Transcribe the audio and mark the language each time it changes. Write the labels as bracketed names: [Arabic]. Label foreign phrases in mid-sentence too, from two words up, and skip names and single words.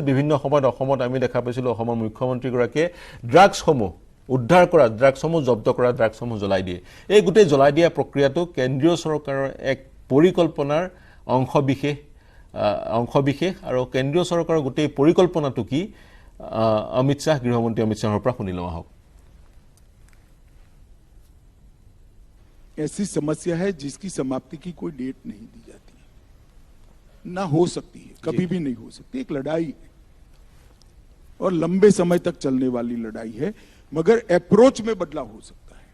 [Assamese] বিভিন্ন সময়ত অসমত আমি দেখা পাইছিলোঁ, অসমৰ মুখ্যমন্ত্ৰীগৰাকীয়ে ড্ৰাগছসমূহ উদ্ধাৰ কৰা, ড্ৰাগছসমূহ জব্দ কৰা, ড্ৰাগছসমূহ জ্বলাই দিয়ে। এই গোটেই জ্বলাই দিয়া প্ৰক্ৰিয়াটো কেন্দ্ৰীয় চৰকাৰৰ এক পৰিকল্পনাৰ অংশবিশেষ। আৰু কেন্দ্ৰীয় চৰকাৰৰ গোটেই পৰিকল্পনাটো কি, গৃহমন্ত্ৰী অমিত শ্বাহৰ পৰা শুনি লওঁ আহক। [Hindi] ऐसी समस्या है जिसकी समाप्ति की कोई डेट नहीं दी जाती। ना हो सकती है, कभी भी नहीं हो सकती। एक लड़ाई है और लंबे समय तक चलने वाली लड़ाई है, मगर अप्रोच में बदलाव हो सकता है।